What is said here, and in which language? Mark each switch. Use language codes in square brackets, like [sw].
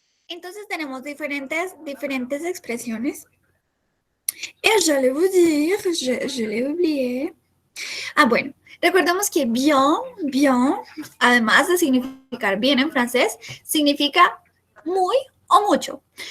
[es] Entonces tenemos diferentes expresiones. [fr] Et j'allais vous dire, je l'ai oublié. [es] Ah, bueno, recordemos que bien, además de significar bien en francés, significa muy o mucho.